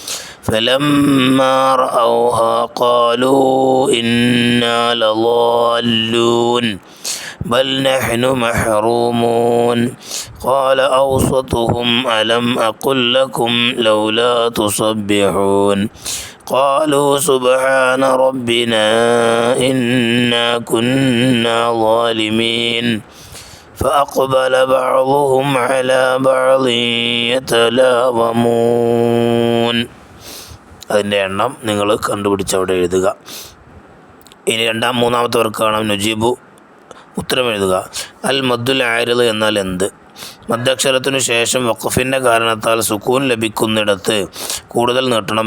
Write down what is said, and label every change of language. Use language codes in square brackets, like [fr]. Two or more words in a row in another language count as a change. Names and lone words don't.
[ar] فلما رأوها قالوا إنا لضالون بل نحن محرومون قال أوسطهم ألم أقل لكم لولا تصبحون قالوا سبحان ربنا إنا كنا ظالمين فأقبل بعضهم على بعض يتلاومون. [ml] അതിൻ്റെ എണ്ണം നിങ്ങൾ കണ്ടുപിടിച്ച് അവിടെ എഴുതുക. ഇനി മൂന്നാമത്തെ വർക്ക് കാണാം. നുജീബു. ഉത്തരം എഴുതുക. [ar] المد العارض [ml] എന്നാൽ എന്ത്? മദ്ദക്ഷരത്തിനു ശേഷം വഖഫിൻ്റെ കാരണത്താൽ സുക്കൂൻ ലഭിക്കുന്നിടത്ത് കൂടുതൽ നീട്ടണം.